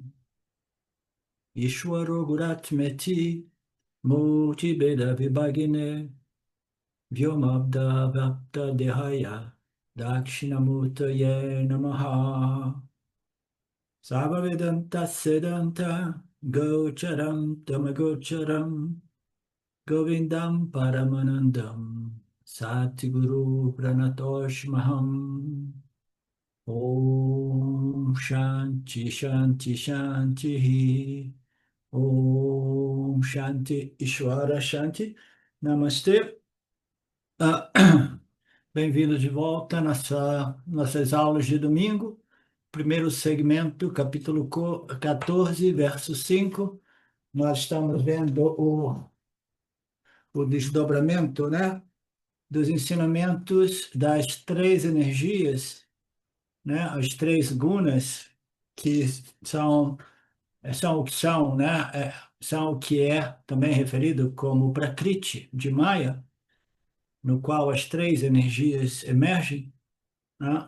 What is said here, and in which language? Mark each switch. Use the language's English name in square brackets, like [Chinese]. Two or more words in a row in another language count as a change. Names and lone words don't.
[Sanskrit] Ishwaro Guratmeti Murti Beda Vibhagine Vyomabda Vapta Dehaya Dakshinamurtaye Namaha Sarvavedanta Sedanta Gocharam Tamagocharam Govindam Paramanandam Satguru Pranatosh Maham Om Shanti Shanti Shanti Om Shanti Ishvara Shanti Namastê. [Portuguese] Ah, Bem-vindos de volta às nossas aulas de domingo. Primeiro segmento, capítulo 14, verso 5. Nós estamos vendo o desdobramento, né, dos ensinamentos das três energias, né, as três gunas, que são o que são, né, são o que é também referido como Prakriti de Maya, no qual as três energias emergem, né?